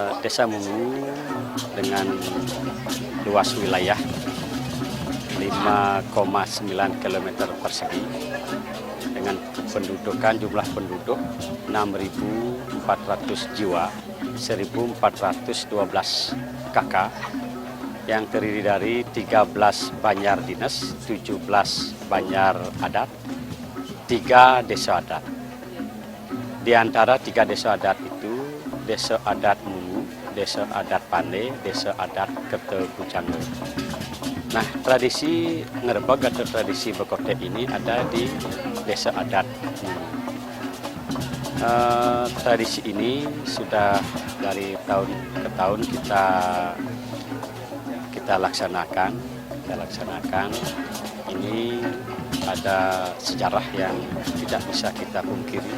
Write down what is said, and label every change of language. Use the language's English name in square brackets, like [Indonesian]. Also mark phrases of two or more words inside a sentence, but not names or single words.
[Indonesian] Desa Mungu dengan luas wilayah 5,9 km persegi dengan jumlah penduduk 6.400 jiwa, 1.412 KK yang terdiri dari 13 banjar dinas, 17 banjar adat, 3 desa adat. Di antara 3 desa adat itu, desa adat Mungu, desa adat Pande, desa adat Kertebujangge. Nah, tradisi ngerebeg atau tradisi bekotek ini ada di desa adat Mungu. Tradisi ini sudah dari tahun ke tahun kita laksanakan. Ini ada sejarah yang tidak bisa kita pungkiri.